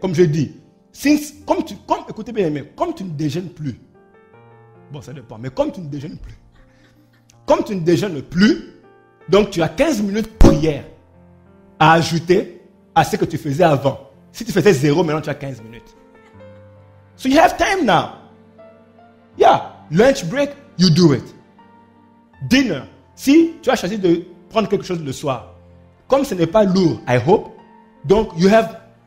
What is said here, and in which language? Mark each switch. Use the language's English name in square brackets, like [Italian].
[French] Comme je dis, écoutez bien aimé, comme tu ne déjeunes plus, bon ça dépend, mais comme tu ne déjeunes plus, donc tu as 15 minutes de prière à ajouter à ce que tu faisais avant. Si tu faisais 0, maintenant tu as 15 minutes. [English] So you have time now. Yeah, lunch break, you do it. [French] Dinner, si tu as choisi de prendre quelque chose le soir, comme ce n'est pas lourd, [English] I hope, [French] donc [English] you have...